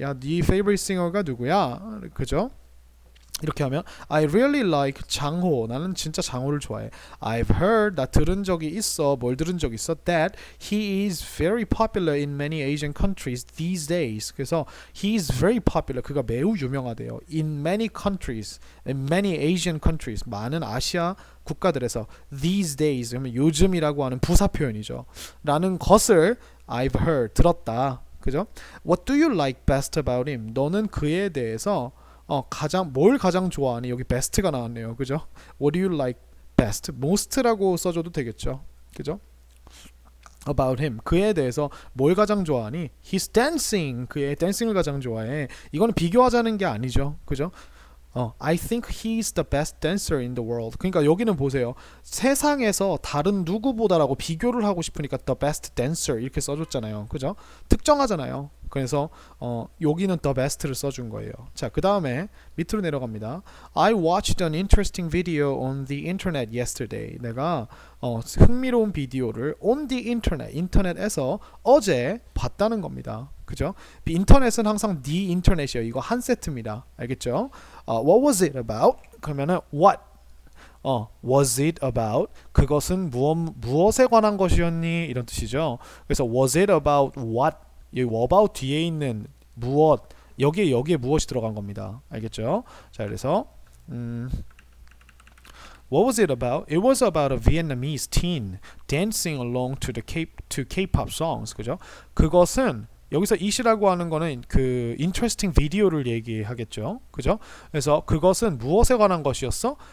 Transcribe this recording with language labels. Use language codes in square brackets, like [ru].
[ko] 야, 네 [en] favorite singer [ko] 가 누구야? 그죠? 이렇게 하면 [en] I really like [ko] 장호. 나는 진짜 장호를 좋아해. [en] I've heard. [ko] 나 들은 적이 있어. 뭘 들은 적 있어? [en] That he is very popular in many Asian countries these days. [ko] 그래서 [en] he is very popular. [ko] 그가 매우 유명하대요. [en] In many countries. In many Asian countries. [ko] 많은 아시아 국가들에서 [en] these days. [ko] 그러면 요즘이라고 하는 부사 표현이죠. 라는 것을 [en] I've heard. [ko] 들었다. 그죠? [en] What do you like best about him? [ko] 너는 그에 대해서 뭘 가장 좋아하니? 여기 best가 나왔네요. 그죠? [en] What do you like best? [ko] most라고 써줘도 되겠죠. 그죠? [en] about him. [ko] 그에 대해서 뭘 가장 좋아하니? [en] He's dancing. [ko] 그의 댄싱을 가장 좋아해. 이거는 비교하자는 게 아니죠. 그죠? [en] I think he's the best dancer in the world. [ko] 그러니까 여기는 보세요. 세상에서 다른 누구보다라고 비교를 하고 싶으니까 the best dancer 이렇게 써줬잖아요. 그죠? 특정하잖아요. 그래서 여기는 the best를 써준 거예요. 자, 그 다음에 밑으로 내려갑니다. [en] I watched an interesting video on the internet yesterday. [ko] 내가 흥미로운 비디오를 [en] on the internet, [ko] 인터넷에서 어제 봤다는 겁니다. 그죠? 인터넷은 항상 the internet이에요. 이거 한 세트입니다. 알겠죠? [en] What was it about? [ko] 그러면은 [en] what? was it about? [ko] 그것은 무엇에 관한 것이었니? 이런 뜻이죠. 그래서 [en] was it about what? [ko] 여기 about 뒤에 있는 무엇 여기에 무엇이 들어간 겁니다. 알겠죠? 자, 그래서 [en] What was it about? It was about a Vietnamese teen dancing along to K-pop songs. [ko] 그죠? 그것은 여기서 it이라고 하는 거는 그 interesting 비디오를 얘기하겠죠. 그죠? 그래서 그것은 무엇에 관한 것이었어?